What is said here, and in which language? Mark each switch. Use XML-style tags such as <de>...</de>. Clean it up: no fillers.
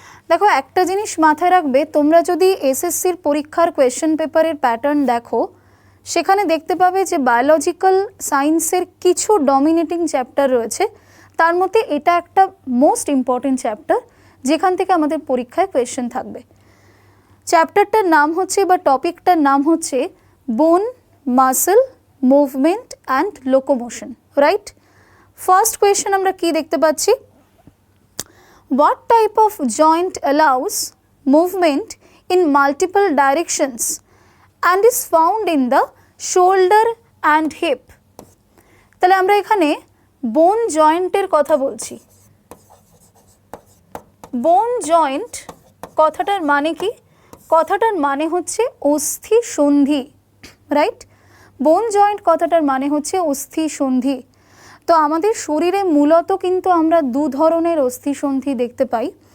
<bn>দেখো, একটা জিনিস মাথায় রাখবে, তোমরা যদি এসএসসির পরীক্ষার কোয়েশ্চেন পেপারের প্যাটার্ন দেখো সেখানে দেখতে পাবে যে বায়োলজিক্যাল সায়েন্সের কিছু ডমিনেটিং চ্যাপ্টার রয়েছে, তার মধ্যে এটা একটা মোস্ট ইম্পর্টেন্ট চ্যাপ্টার যেখান থেকে আমাদের পরীক্ষায় কোয়েশ্চেন থাকবে। চ্যাপ্টারটার নাম হচ্ছে বা টপিকটার নাম হচ্ছে বোন muscle movement and locomotion, right? First question আমরা কি দেখতে পাচ্ছি?</bn> <en>What type of joint allows movement in multiple directions and is found in the shoulder and hip?</en> <bn>তাহলে আমরা এখানে বোন জয়েন্টের কথা বলছি। বোন জয়েন্ট কথাটার মানে কি? কথাটার মানে হচ্ছে অস্থি সন্ধি, রাইট? বোন জয়েন্ট কথাটার মানে হচ্ছে অস্থি সন্ধি। তো আমাদের শরীরে মূলত কিন্তু আমরা দু ধরনের অস্থিসন্ধি দেখতে পাই।</bn>